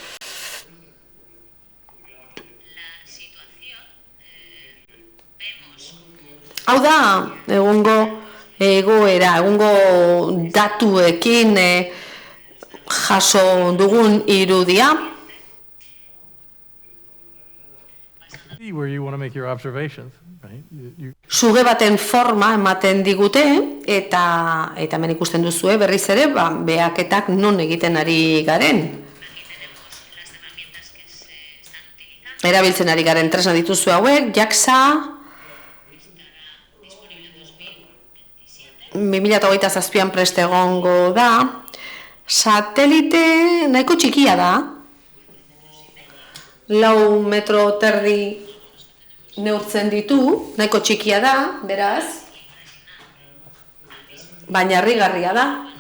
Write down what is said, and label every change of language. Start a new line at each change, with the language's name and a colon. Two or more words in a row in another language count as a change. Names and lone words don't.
Basque: Hau da, egungo datuekin jaso dugun irudia.
English: Where you want to make your observations, right?
Basque: Suge baten forma ematen digute, eta hemen ikusten duzue berriz ere, behaketak non egiten ari garen. Erabiltzen ari garen tresna dituzu hauek, JAXA, 2027an prest egongo da, satelite nahiko txikia da, 4 metro terdi neurtzen ditu, nahiko txikia da, beraz, baina harrigarria da.